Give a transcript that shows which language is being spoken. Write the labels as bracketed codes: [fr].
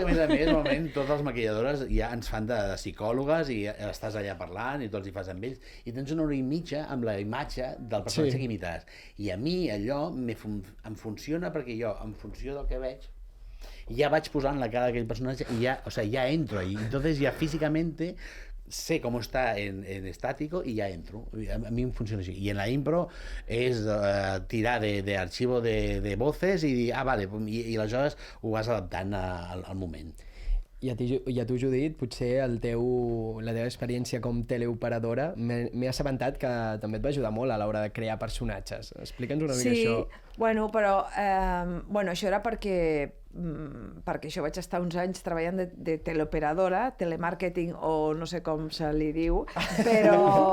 [ca] Tens 1 hora i mitja, que a més, normalment, totes les maquilladores ja ens fan de psicòlogues i estàs allà parlant i tu els hi fas amb ells. I tens 1 hora i mitja amb la imatge del personatge que imitaràs. I a mi allò em funciona perquè jo, en funció del que veig, ja vaig posant la cara d'aquell personatge i ja, [es] o sea, ya entro ahí. Entonces ya físicamente [ca] sé com està en [es] estático y ya entro. A mí me funciona así. Y en la impro és tirar de archivo de voces i dir, vale, [ca] i aleshores ho vas adaptant al moment. I a tu, Judit, potser la teva experiència com teleoperadora, m'he assabentat que també et va ajudar molt a l'hora de crear personatges. Explica'ns una mica això. Sí, bueno, però això era perquè això vaig estar uns anys treballant de teleoperadora, telemàrqueting o no sé com se li diu, però...